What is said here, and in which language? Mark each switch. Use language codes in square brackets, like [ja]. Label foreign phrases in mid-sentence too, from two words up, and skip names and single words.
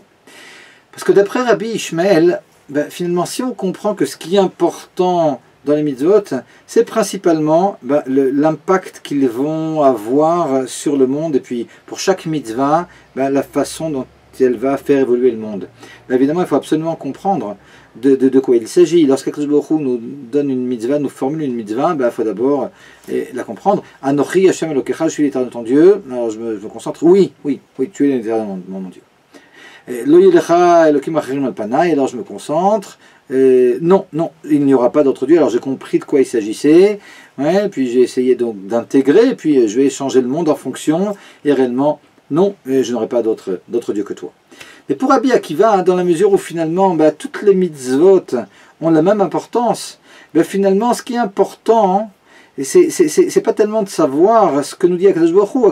[fr] Parce que d'après Rabbi Ishmael, finalement, si on comprend que ce qui est important dans les mitzvot, c'est principalement l'impact qu'ils vont avoir sur le monde, et puis pour chaque mitzvah, la façon dont elle va faire évoluer le monde. Évidemment, il faut absolument comprendre de quoi il s'agit. Lorsqu' [he] הקדוש ברוך הוא [fr] nous donne une mitzvah, nous formule une mitzvah, il faut d'abord la comprendre. [he] אנכי ה' אלהיך, [fr] je suis l'Éternel ton Dieu. Alors je me concentre, oui, tu es l'Éternel mon Dieu. [he] לא יהיה לך אלהים אחרים על פני, [fr] alors je me concentre. Non, il n'y aura pas d'autre Dieu. Alors j'ai compris de quoi il s'agissait, puis j'ai essayé donc d'intégrer, puis je vais changer le monde en fonction, et réellement, non, je n'aurai pas d'autre Dieu que toi. Mais pour Rabbi Akiva, dans la mesure où finalement toutes les mitzvot ont la même importance, finalement ce qui est important, c'est pas tellement de savoir ce que nous dit [he] הקדוש ברוך הוא.